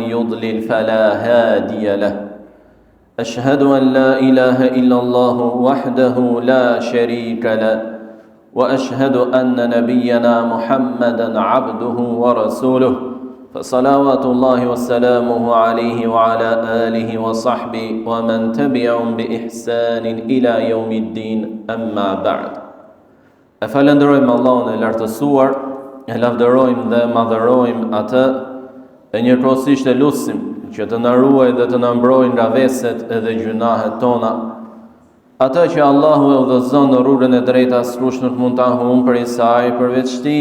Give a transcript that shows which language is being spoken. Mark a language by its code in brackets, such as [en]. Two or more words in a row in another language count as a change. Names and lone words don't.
[ar] يضلل فلا هادي له أشهد أن لا إله إلا الله وحده لا شريك له وأشهد أن نبينا محمدا عبده ورسوله فصلوات الله وسلامه عليه وعلى آله وصحبه ومن تبعهم بإحسان إلى يوم الدين أما بعد [sq] أفلندرojmë Allahun e lartësuar, e lavdërojmë dhe madhërojmë atë, e njëkohësisht e lutim që të na ruaj dhe të na mbrojë nga veset edhe gjunahet tona. Ata që Allahu e udhëzon në rrugën e drejtë, askush nuk mund ta humbë prej saj përveç tij.